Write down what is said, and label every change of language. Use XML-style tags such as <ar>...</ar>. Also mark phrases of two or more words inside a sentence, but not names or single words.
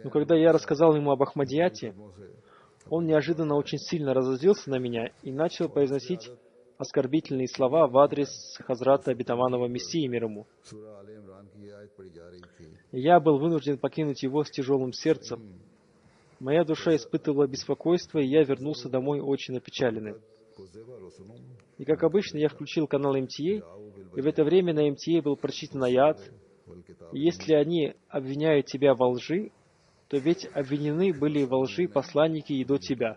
<ru>Но когда я рассказал ему об Ахмадияте,</ru> <ur>منہ سے</ur> <ru>он неожиданно очень сильно разозлился на меня и начал произносить оскорбительные слова в адрес Хазрата обетованного Мессии мир ему.</ru> <ur>سورہ آل عمران کی یہ آیت پڑھی جا رہی تھی</ur> <ru>И я был вынужден покинуть его с тяжелым сердцем. Моя душа испытывала беспокойство, и я вернулся домой очень опечаленным. И как обычно, я включил канал МТА, и в это время на МТА был прочитан аят. И если они обвиняют тебя во лжи, то ведь обвинены были во лжи посланники и до тебя.</ru>